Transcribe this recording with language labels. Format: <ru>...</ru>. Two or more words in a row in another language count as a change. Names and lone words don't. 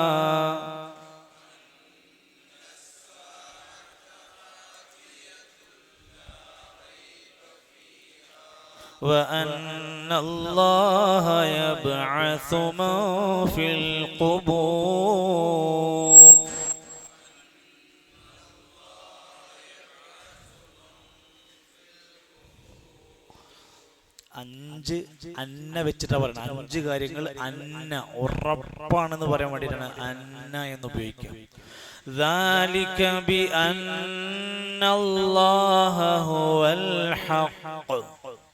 <ar>وأن الله يبعث من في القبور.</ar> <ml>അഞ്ച് അന്ന വെച്ചിട്ടാ പറയുന്നത്. അഞ്ച് കാര്യങ്ങൾ അന്ന ഉറപ്പാണെന്ന് പറയാൻ വേണ്ടിയിട്ടാണ് അന്ന എന്ന് ഉപയോഗിക്കുക.</ml> <ar>ذلك بأن الله هو الحق</ar>